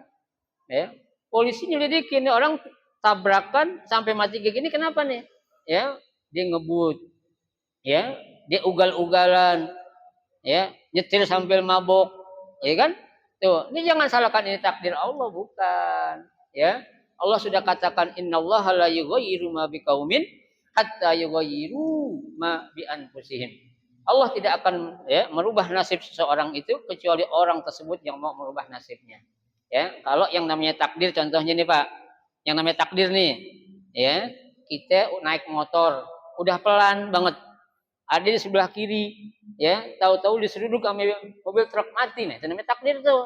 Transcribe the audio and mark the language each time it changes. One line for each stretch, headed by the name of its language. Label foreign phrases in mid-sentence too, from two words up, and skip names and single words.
Indonesian: Ya, polisi nyelidikin orang tabrakan sampai mati kayak gini kenapa nih? Ya, dia ngebut, ya, dia ugal-ugalan, ya, nyetir sambil mabok, ya kan? Tuh, ini jangan salahkan ini takdir Allah, bukan. Ya, Allah sudah katakan
Arabic: إن الله لا يغير ما بقوم حتى يغيروا ما بأنفسهم.
Indonesian: Allah tidak akan, ya, merubah nasib seseorang itu kecuali orang tersebut yang mau merubah nasibnya. Ya, kalau yang namanya takdir, contohnya nih Pak, yang namanya takdir nih, ya, kita naik motor, udah pelan banget, ada di sebelah kiri, ya, tahu-tahu diseruduk sama mobil truk mati, nih, itu namanya takdir tuh.